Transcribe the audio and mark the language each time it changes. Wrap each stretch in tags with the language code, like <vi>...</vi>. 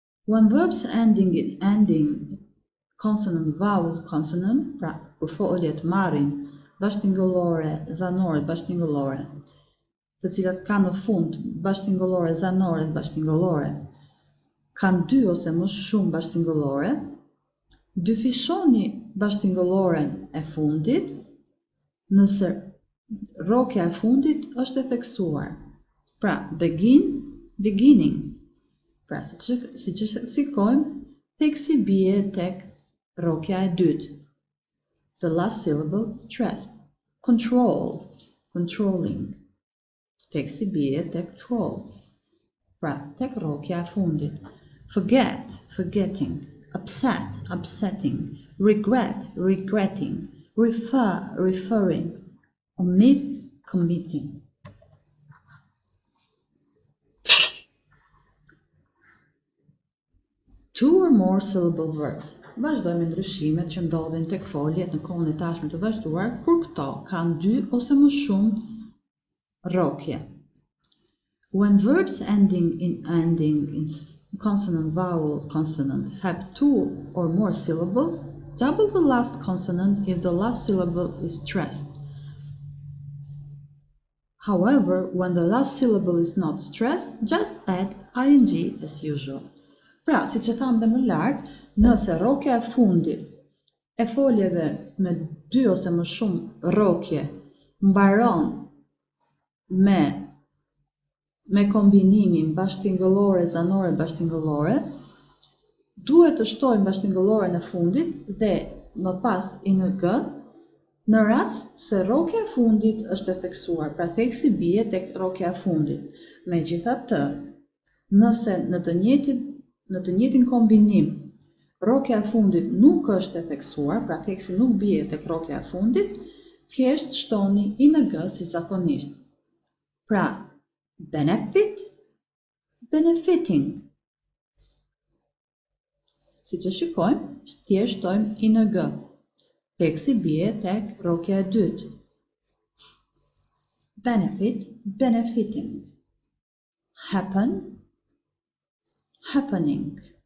<en>When verbs ending in ending consonant vowel consonant,</en> <sq>pra kur foljet marrin bashkëtingëllore, zanore, bashkëtingëllore, të cilat kanë në fund bashkëtingëllore, zanore dhe bashkëtingëllore, kanë dy ose më shumë bashkëtingëllore, dyfishoni bashkëtingëlloren e fundit nëse rrokja e fundit është e theksuar. Pra,</sq> <en>begin, beginning.</en> <sq>Pra, si që shikojmë, theksi bie tek rrokja e dytë.</sq> <en>The last syllable stressed. Control, controlling.</en> <sq>Theksi bie tek troll. Pra, tek rrokja e fundit.</sq> <en>Forget, forgetting. Upset, upsetting. Regret, regretting. Refer, referring. Omit, committing. Two or more syllable verbs.</en> <sq>Vazhdojmë ndryshimet që ndodhin tek foljet në kohën e tashme të vazhduar kur këto kanë dy ose më shumë rrokje.</sq> <en>When verbs ending in consonant vowel consonant have two or more syllables, double the last consonant if the last syllable is stressed. However, when the last syllable is not stressed, just add ing as usual.</en> <sq>Pra, si që thamë dhe më lartë, nëse rrokja e fundit e foljeve me dy ose më shumë rrokje mbaron me me kombinimin bashkëtingëllore, zanore, bashkëtingëllore, duhet të shtojmë bashkëtingëllore në fundit dhe më pas ing në rast se rrokja e fundit është e theksuar, pra theksi bie tek rrokja e fundit. Megjithatë, nëse në të njëjtin kombinim rrokja e fundit nuk është e theksuar, pra theksi nuk bie tek rrokja e fundit, thjesht shtoni ing si zakonisht.</sq> <en>Pra, benefit, benefiting.</en> <sq>Si që shikojmë, thjesht shtojmë ing. Theksi bie tek rrokja e dytë.</sq> <en>Benefit, benefiting. Happen, happening.</en>